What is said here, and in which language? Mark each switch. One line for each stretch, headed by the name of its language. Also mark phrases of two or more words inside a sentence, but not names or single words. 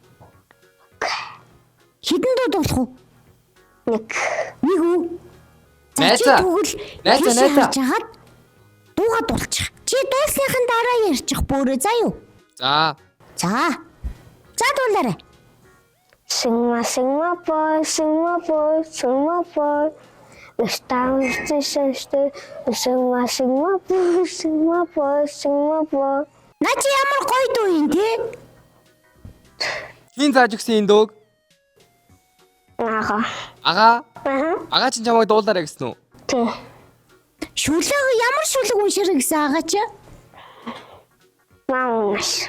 Mongolian: Хэдэн дуу дуулах уу? 1. Нэг үү? Найзаа. Найзаа. Жагаад дуугаа дуулчих. Чи дуулсныхын дараа ярьчих бөөрэ заа юу? За. За. За дуулаарай.
English: Sing my boy, sing my boy, sing my boy. It's time to sing my boy, sing my boy, sing my boy.
Mongolian: Наа чи ямар гоё дуу юм те? Хин зааж өгсөн энэ дууг? Ага. Ага. Аха. Ага чинь чамайг дуулаарай гэсэн үү? Тий. Шүлэг ямар шүлэг унширэ гэсэн агаа чи? Маунаш.